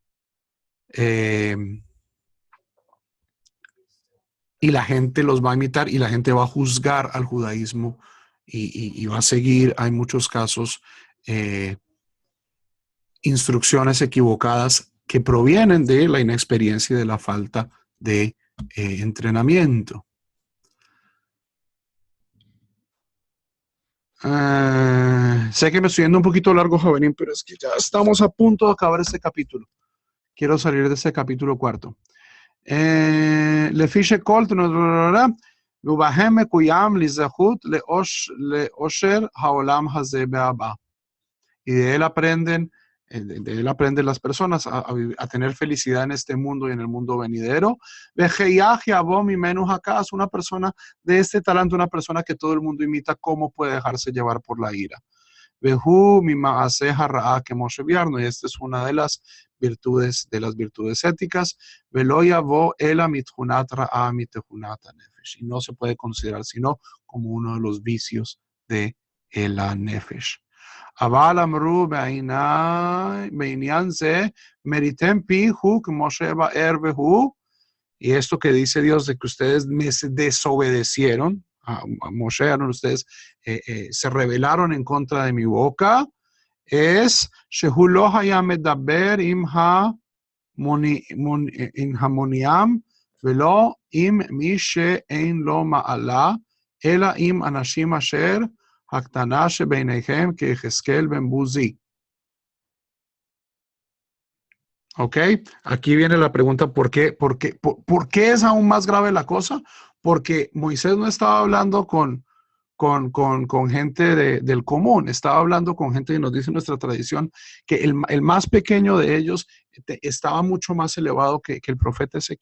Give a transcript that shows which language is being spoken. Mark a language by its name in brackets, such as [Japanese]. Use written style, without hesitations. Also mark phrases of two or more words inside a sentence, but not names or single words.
[Spanish] y la gente los va a imitar y la gente va a juzgar al judaísmo y va a seguir, hay muchos casos, instrucciones equivocadas que provienen de la inexperiencia y de la falta de entrenamiento. Sé que me estoy yendo un poquito largo, Jovenín, pero es que ya estamos a punto de acabar este capítulo. Quiero salir de este capítulo 4. Le fiche colt, [Hebrew] ובהם מקוים לזכות לאושר העולם הזה הבא. [Spanish] Y de él aprenden las personas a tener felicidad en este mundo y en el mundo venidero. Una persona de este talento, una persona que todo el mundo imita, ¿cómo puede dejarse llevar por la ira? Y esta es una de las virtudes éticas. Y no se puede considerar sino como uno de los vicios de la nefesh. [Hebrew] אבל אמרו בעניין זה, מריתם פיהו כמו שבאר והוא, [Spanish] y esto que dice Dios de que ustedes me desobedecieron, a Moshe, ustedes se rebelaron en contra de mi boca, es [Hebrew] שהוא לא היה מדבר עם המוניam ולא עם מי שאין לו מעלה, אלא עם אנשים אשר הקטנה שביניכם כיחזקאל בן בוזי. [Spanish] ¿Ok? Aquí viene la pregunta, ¿por qué es aún más grave la cosa? Porque Moisés no estaba hablando con gente del común, estaba hablando con gente que nos dice nuestra tradición que el más pequeño de ellos estaba mucho más elevado que el profeta Ezequiel.